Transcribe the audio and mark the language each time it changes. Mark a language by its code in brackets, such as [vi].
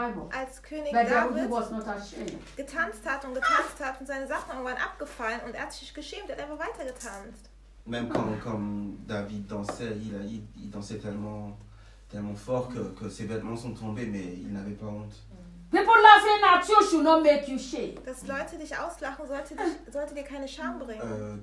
[de] Als König David getanzt hat und getanzt hat und seine Sachen irgendwann abgefallen und er hat sich geschämt, er hat einfach weiter getanzt. [fr] Même comme David dansait, il dansait tellement fort que ses vêtements sont tombés, mais il n'avait pas honte. [en] People laughing at you should not make you shame. [de] Dass Leute dich auslachen, sollte dir keine Scham bringen.